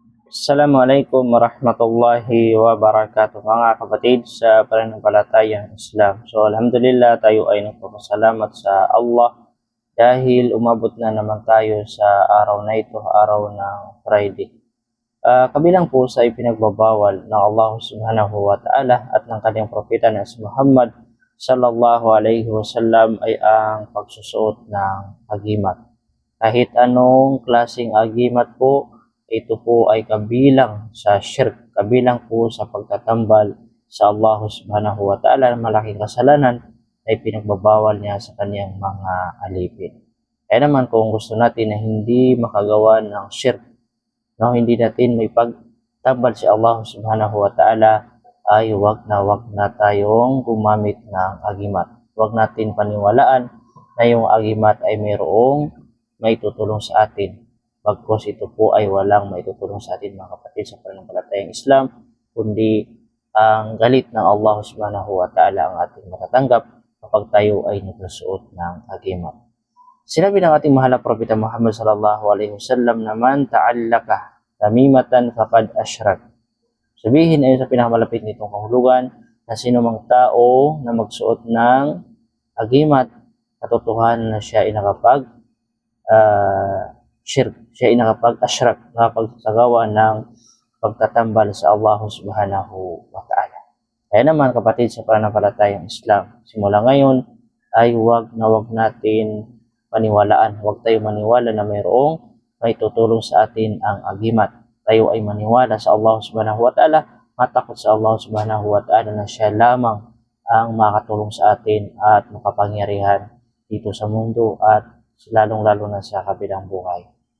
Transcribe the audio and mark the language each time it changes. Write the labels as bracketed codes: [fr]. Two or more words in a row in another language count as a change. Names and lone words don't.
[ar] السلام عليكم ورحمة الله وبركاته, [tl] mga kapatid sa pananampalatayang Islam. So alhamdulillah, tayo ay nagpapasalamat sa Allah dahil umabot na naman tayo sa araw na ito, araw ng Friday. Kabilang po sa ipinagbabawal ng Allah [ar] سبحانه وتعالى [tl] at ng kanyang propeta na si Muhammad [ar] صلى الله عليه وسلم [tl] ay ang pagsusuot ng agimat. Kahit anong klaseng agimat po, ito po ay kabilang sa shirk, kabilang po sa pagtatambal sa Allah [ar] سبحانه وتعالى, [tl] malaking kasalanan ay pinagbabawal niya sa kaniyang mga alipin. Kaya naman kung gusto natin na hindi makagawa ng shirk, no, hindi natin may pagtambal si Allah [ar] سبحانه وتعالى, [tl] ay wag na tayong gumamit ng agimat. Wag natin paniwalaan na yung agimat ay mayroong may tutulong sa atin. Bagkus ito po ay walang maitutulong sa atin, mga kapatid, sa pananampalatayang Islam, kundi ang galit ng Allah [ar] سبحانه وتعالى [tl] ang ating matatanggap kapag tayo ay nagsusuot ng agimat. Sinabi ng ating mahal na propeta Muhammad [ar] صلى الله عليه وسلم [tl] naman, [ar] تعلق تميمة فقد أشرك. [tl] Sabihin ay sa pinakamalapit nitong kahulugan na sino mang tao na magsuot ng agimat, katotohanan na siya ay shirk, siya ay nakapag-ashrak, nakapagsagawa ng pagtatambal sa Allah [ar] سبحانه وتعالى. [tl] Kaya naman, kapatid, sa pananampalatayang Islam, simula ngayon ay wag natin paniwalaan. Huwag tayo maniwala na mayroong may tutulong sa atin ang agimat. Tayo ay maniwala sa Allah [ar] سبحانه وتعالى, [tl] matakot sa Allah [ar] سبحانه وتعالى [tl] na siya lamang ang makatulong sa atin at makapangyarihan dito sa mundo at lalong-lalo na sa kabilang buhay.